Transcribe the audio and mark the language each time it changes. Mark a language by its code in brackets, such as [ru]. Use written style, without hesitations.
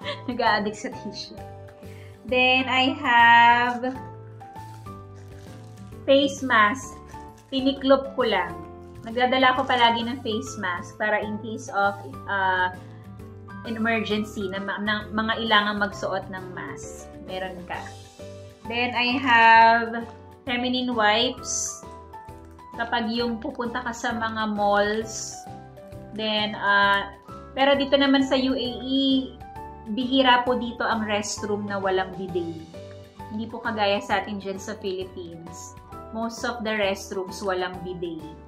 [tl] Nag-a-addict sa [en] tissue. Then, I have face mask. [tl] Tiniklop ko lang. Nagdadala ko palagi ng face mask para [en] in case of an emergency [tl] na mga ilangan magsuot ng mask. Meron ka. [en] Then, I have feminine wipes. [tl] Kapag yung pupunta ka sa mga malls. Then, pero dito naman sa UAE, bihira po dito ang restroom na walang bidet. Hindi po kagaya sa atin dyan sa Philippines. [en] Most of the restrooms [tl] walang bidet.